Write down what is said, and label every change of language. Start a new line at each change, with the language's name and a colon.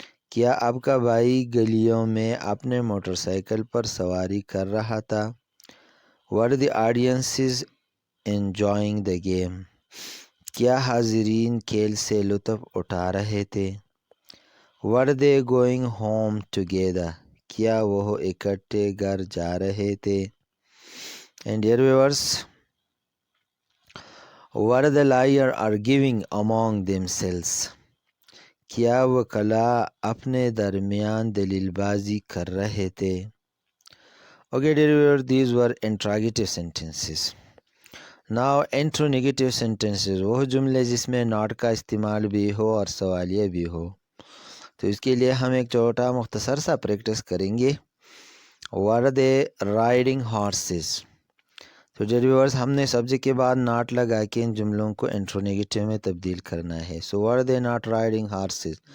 Urdu: کیا آپ کا بھائی گلیوں میں اپنے موٹر سائیکل پر سواری کر رہا تھا؟
English: Were the audiences enjoying the game?
Urdu: کیا حاضرین کھیل سے لطف اٹھا رہے تھے؟
English: Were they going home together?
Urdu: کیا وہ اکٹھے گھر جا رہے تھے؟
English: And dear viewers, were the liars arguing among themselves?
Urdu: کیا وکلاء اپنے درمیان دلیل بازی کر رہے تھے؟
English: Okay, dear viewers, these were interrogative sentences. Now, interrogative sentences
Urdu: وہ جملے جس میں not کا استعمال بھی ہو اور سوالیہ بھی ہو. تو اس کے لیے ہم ایک چھوٹا مختصر سا پریکٹس کریں گے.
English: Were they riding horses?
Urdu: تو
English: dear viewers,
Urdu: ہم نے سبجیکٹ کے بعد not لگا کے ان جملوں کو انٹرونیگیٹو میں تبدیل کرنا ہے.
English: So were they not riding horses?